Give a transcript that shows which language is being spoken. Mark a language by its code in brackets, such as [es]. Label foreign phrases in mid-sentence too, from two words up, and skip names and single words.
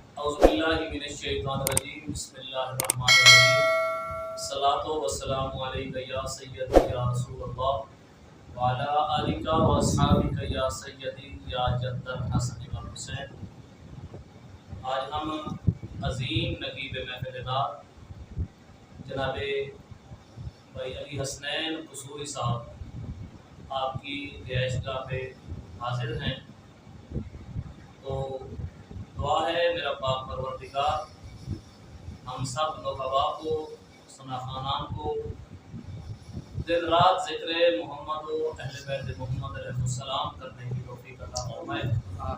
[ar] أعوذ بالله من الشيطان الرجيم بسم الله الرحمن الرحيم الصلاة والسلام عليك يا سيدي يا رسول الله وعلى آلك وأصحابك يا سيدي يا جد الحسن والحسين. [hi] आज हम अजीम नकीब महफिल नात जनाबे भाई अली हसनैन कसूरी साहब आपकी रिहाइशगाह पे हाजिर हैं। तो दुआ है मेरा पाक परवरदिगार हम सब नुकबा को सना खानान को दिन रात ज़िक्र मोहम्मद और अहले बैत मोहम्मद अलैहिस्सलाम करने की तौफीक अता फरमाए।